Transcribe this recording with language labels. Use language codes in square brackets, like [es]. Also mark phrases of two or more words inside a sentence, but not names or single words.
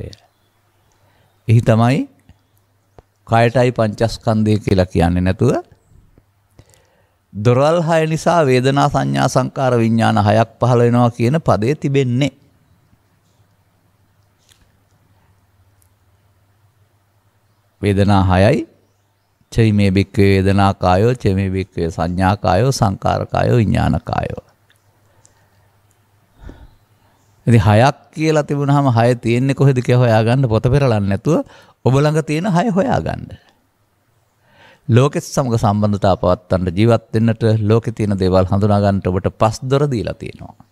[si] එහි තමයි කයටයි පංචස්කන්ධය කියලා කියන්නේ නැතුව දොරවල් 6 නිසා වේදනා සංඥා සංකාර විඥාන 6ක් පහළ වෙනවා කියන පදේ තිබෙන්නේ. වේදනා 6යි [pi] චෛමේ බික්කේ වේදනා කායෝ චෛමේ බික්කේ සංඥා කායෝ සංකාර කායෝ විඥාන කායෝ. [si] ඉතින් 6ක් කියලා තිබුණාම 6 තියෙන්නේ කොහෙද කියලා හොයාගන්න පොත පෙරලන්නේ නැතුව ඔබ ළඟ තියෙන 6 හොයාගන්න. ලෝකෙත් සමග සම්බන්ධතාව පවත්වන්න ජීවත් වෙන්නට ලෝකේ තියෙන දේවල් හඳුනා ගන්නට ඔබට පස් දොර දීලා තියෙනවා.